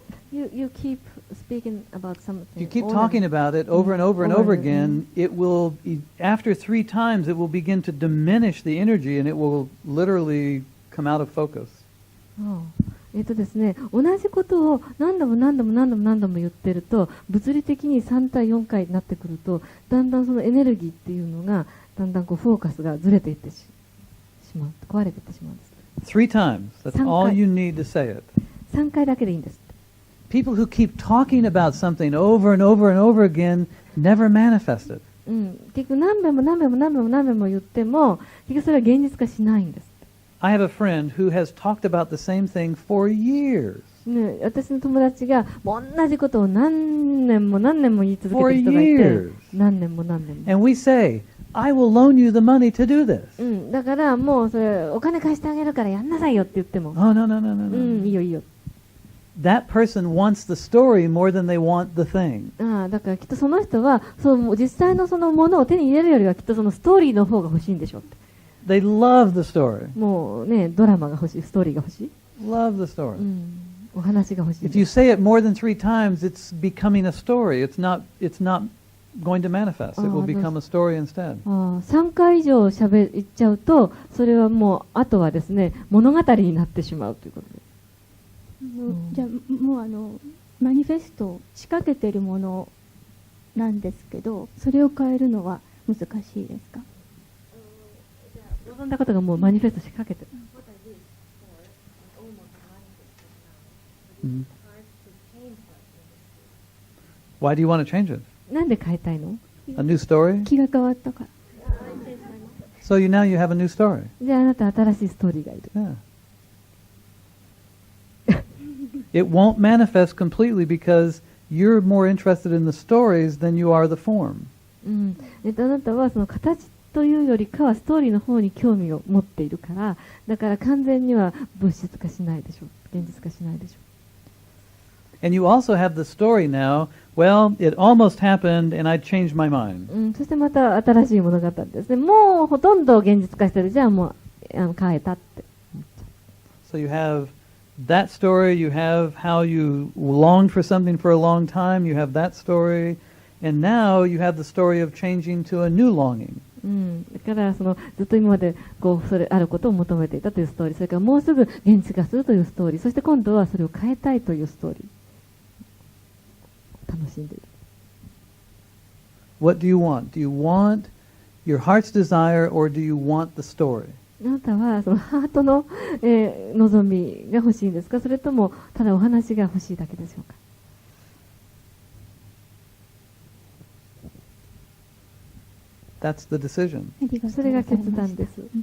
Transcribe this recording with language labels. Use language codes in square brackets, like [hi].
[en] You keep speaking about something. You keep talking about it over and over and over again. It will, after 3 times, it will begin to diminish the energy, and it will literally come out of focus. [ja] ですね、同じことを何度も言ってると物理的に3対4回になってくるとだんだんそのエネルギーっていうのがだんだんこうフォーカスがずれていってしまう、壊れていってしまうんです。 [en] 3 times. That's all you need to say it. [ja] 3回だけでいいんです。 [en] People who keep talking about something over and over and over again never manifest it. [ja] 結局何遍も言っても結局それは現実化しないんです。 [en] I have a friend who has talked about the same thing for years. [ja] 私の友達が同じことを何年も言い続けてる人がいて、何年も。 [en] And we say, I will loan you the money to do this. [ja] だからもうそれお金貸してあげるからやんなさいよって言っても、 [en] Oh, no. [ja] いいよ。 [en] That person wants the story more than they want the thing. [ja] だからきっとその人はそう実際のそのものを手に入れるよりはきっとそのストーリーの方が欲しいんでしょうって。 [en] They love the story. [ja] もうね、ドラマが欲しい、ストーリーが欲しい。 [en] Love the story. [ja] お話が欲しい。 [en] If you say it more than 3 times, it's becoming a story. It's not going to manifest. It will become a story instead. [ja] 3回以上言っちゃうと、それはもうあとはですね、物語になってしまうということで。じゃあもうマニフェストを仕掛けているものなんですけど、それを変えるのは難しいですか？望んだことがもうマニフェストしかけてる。 [en] Why do you want to change it? [ja] なんで変えたいの？ [en] A new story? [ja] 気が変わったから。 [en] So now you have a new story. [ja] じゃああなた新しいストーリーがいる。 [en] Yeah. It won't manifest completely because you're more interested in the stories than you are the form. [ja] あなたはその形というよりかはストーリーの方に興味を持っているから、だから完全には物質化しないでしょう。現実化しないでしょう。 [en] And you also have the story now, well, it almost happened and I changed my mind. [ja] そしてまた新しい物語ですね。もうほとんど現実化してる。じゃあもう変えたって。 [en] So you have that story, you have how you longed for something for a long time, you have that story, and now you have the story of changing to a new longing. [ja] だからそのずっと今までそれあることを求めていたというストーリー、それからもうすぐ現実化するというストーリー、そして今度はそれを変えたいというストーリー。楽しんでいる。 [en] What do you want? Do you want your heart's desire or do you want the story? [ja] あなたはそのハートの、望みが欲しいんですか、それともただお話が欲しいだけでしょうか。 [en] That's the decision. [ja] それが決断です。